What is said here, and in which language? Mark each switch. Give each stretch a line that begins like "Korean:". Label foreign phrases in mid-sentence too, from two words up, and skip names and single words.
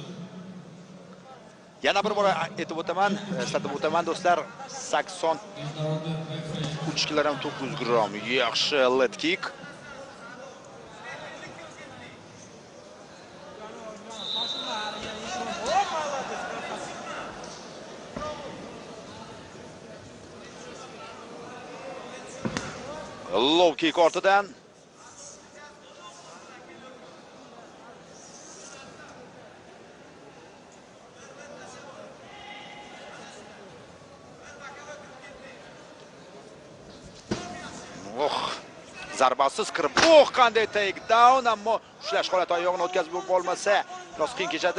Uzbek: Yana bir bor aytib o'taman, eslatib o'taman do'stlar, 83 kg 900 gram yaxshi
English: leg kick. Low kick
Uzbek: ortidan. Zarbasiz kirib, qanday takedown, ammo ushlash holati oyog'ini o'tkazib bo'lmasa, biroz qiyin kechadi.